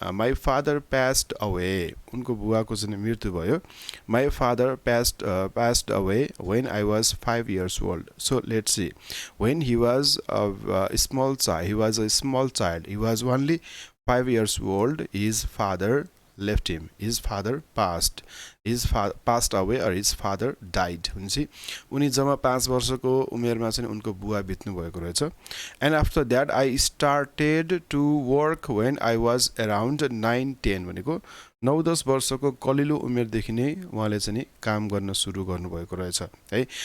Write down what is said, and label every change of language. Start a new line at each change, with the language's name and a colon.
English: my father passed away,
Nepali: उनको बुवाको चाहिँ मृत्यु भयो.
English: My father passed away when I was 5 years old. So let's see, when he was a small child, he was only 5 years old, his father left him, his father passed away or his father died.
Nepali: हुन्छ उनी जम्मा 5 वर्षको उमेरमा चाहिँ उनको बुवा बित्नु भएको रहेछ.
English: And after that I started to work when I was around 9-10,
Nepali: भनेको 9-10 वर्षको कलिलो उमेरदेखि नै उहाँले चाहिँ काम गर्न सुरु गर्नुभएको रहेछ है.